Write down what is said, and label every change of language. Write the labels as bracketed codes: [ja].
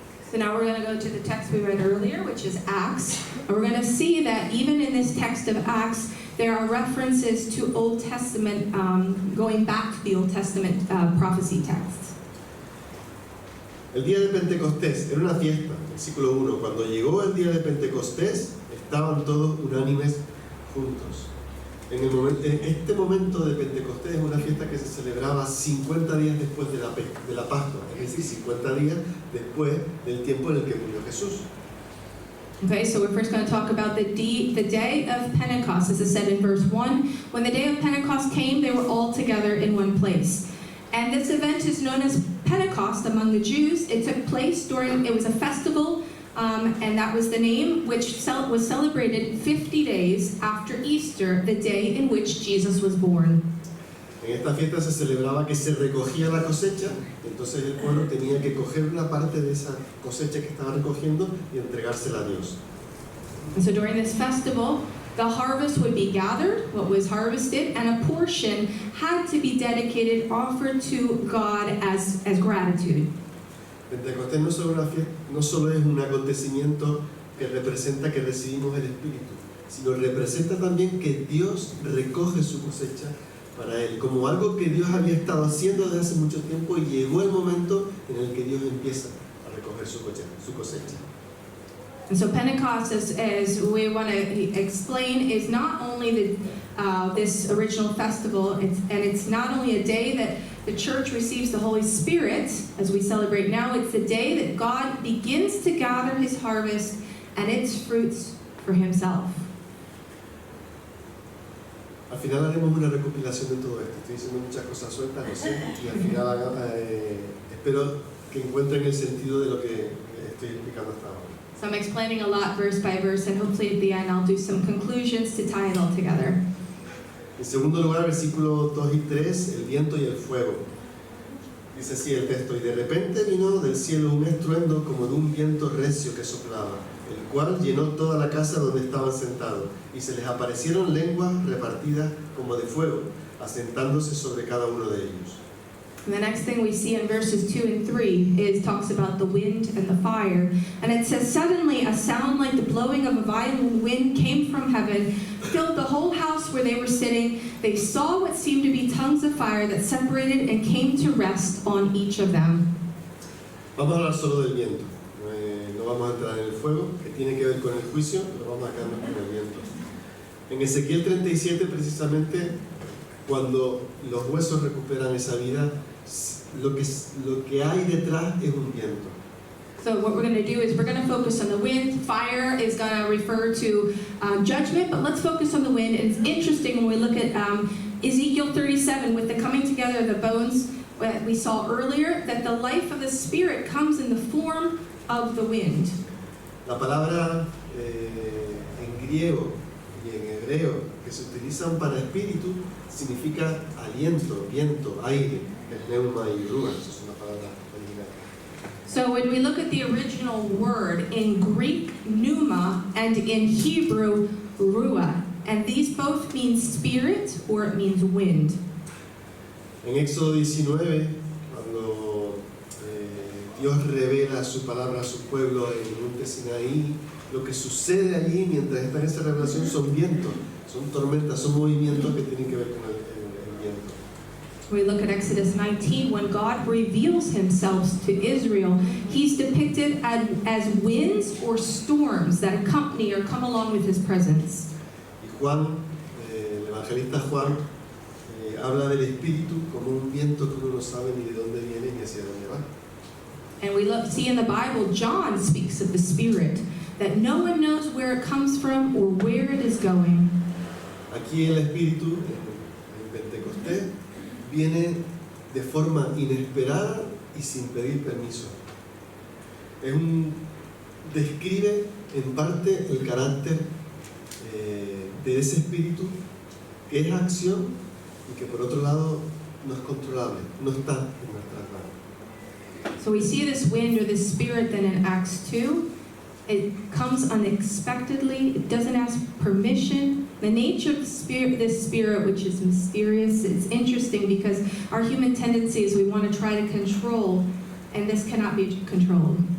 [en] So now we're going to go to the text we read earlier, which is Acts. And we're going to see that even in this text of Acts, there are references to Old Testament, going back to the Old Testament prophecy texts. [es] El día de Pentecostés era una fiesta, versículo 1. Cuando llegó el día de Pentecostés, estaban todos unánimes juntos. En este momento de Pentecostés es una fiesta que se celebraba 50 días después de la Pascua, es decir, 50 días después del tiempo en el que murió Jesús. [en] Okay, so we're first going to talk about the day of Pentecost, as it said in verse 1. When the day of Pentecost came, they were all together in one place. And this event is known as Pentecost among the Jews. It took place it was a festival, and that was the name, which was celebrated 50 days after Easter, the day in which Jesus was born. [es] En esta fiesta se celebraba que se recogía la cosecha, entonces el pueblo tenía que coger una parte de esa cosecha que estaba recogiendo y entregársela a Dios. [en] And so during this festival, the harvest would be gathered, what was harvested, and a portion had to be dedicated, offered to God as gratitude. [es] Pentecostés no solo es un acontecimiento que representa que recibimos el Espíritu, sino representa también que Dios recoge su cosecha para Él, como algo que Dios había estado haciendo desde hace mucho tiempo, y llegó el momento en el que Dios empieza a recoger su cosecha. [en] And so Pentecost, as we want to explain, is not only this original festival, it's not only a day that the church receives the Holy Spirit, as we celebrate now, it's the day that God begins to gather His harvest and its fruits for Himself. [es] Al final haremos una recopilación de todo esto. Estoy diciendo muchas cosas sueltas, lo sé, y al final espero que encuentren el sentido de lo que estoy explicando hasta ahora. [en] So I'm explaining a lot verse by verse, and hopefully at the end I'll do some conclusions to tie it all together. [es] En segundo lugar, versículos 2 y 3, el viento y el fuego. Dice así el texto: y de repente vino del cielo un estruendo como de un viento recio que soplaba, el cual llenó toda la casa donde estaban sentados, y se les aparecieron lenguas repartidas como de fuego, asentándose sobre cada uno de ellos. [en] And the next thing we see in verses 2 and 3 talks about the wind and the fire. And it says, suddenly a sound like the blowing of a violent wind came from heaven, filled the whole house where they were sitting. They saw what seemed to be tongues of fire that separated and came to rest on each of them. [es] Vamos a hablar solo del viento. No vamos a entrar en el fuego, que tiene que ver con el juicio, pero vamos a quedarnos con el viento. En Ezequiel 37, precisamente, cuando los huesos recuperan esa vida, lo que hay detrás es un viento. [en] So what we're going to do is we're going to focus on the wind. Fire is going to refer to judgment, but let's focus on the wind. And it's interesting when we look at Ezekiel 37 with the coming together of the bones. We saw earlier that the life of the Spirit comes in the form of the wind. [es] La palabra en griego y en hebreo que se utilizan para espíritu significa aliento, viento, aire, el pneuma y rúa. Esa es una palabra original. [en] So when we look at the original word in Greek, pneuma, and in Hebrew, ruah, And these both mean spirit or it means wind. [es] En Éxodo 19, cuando Dios revela su palabra a su pueblo en el monte Sinaí, lo que sucede allí mientras está en esa revelación son vientos, son tormentas, son movimientos que tienen que ver con el viento. [en] We look at Exodus 19, when God reveals himself to Israel, he's depicted as winds or storms that accompany or come along with his presence. [es] Y Juan, el evangelista Juan, habla del Espíritu como un viento que uno no sabe ni de dónde viene ni hacia dónde va. [en] And we see in the Bible, John speaks of the Spirit, that no one knows where it comes from or where it is going. [es] Aquí el Espíritu, en Pentecostés, viene de forma inesperada y sin pedir permiso. Describe en parte el carácter de ese Espíritu, que es acción y que por otro lado no es controlable, no está en nuestras manos. [en] So we see this wind or this Spirit then in Acts 2. It comes unexpectedly, it doesn't ask permission. The nature of this spirit, which is mysterious, it's interesting because our human tendency is we want to try to control, and this cannot be controlled.